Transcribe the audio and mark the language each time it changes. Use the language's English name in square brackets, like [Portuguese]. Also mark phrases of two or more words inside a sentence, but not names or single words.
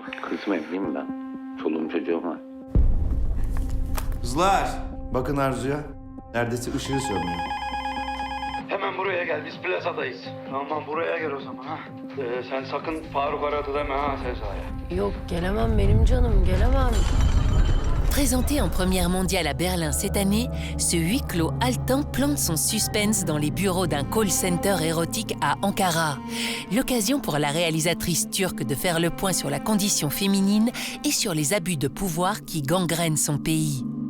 [Turkish] Kızım evliyim ben. Çoluğum çocuğum var. Kızlar, bakın Arzu'ya. Neredeyse ışığı sönmüyor. Hemen buraya gel, biz plazadayız. Tamam, buraya gel o zaman ha. Sen sakın Faruk aradı deme ha Sezai'ye. Yok, gelemem benim canım, gelemem. [French] Présenté en première mondiale à Berlin cette année, ce huis clos haletant plante son suspense dans les bureaux d'un call center érotique à Ankara. L'occasion pour la réalisatrice turque de faire le point sur la condition féminine et sur les abus de pouvoir qui gangrènent son pays.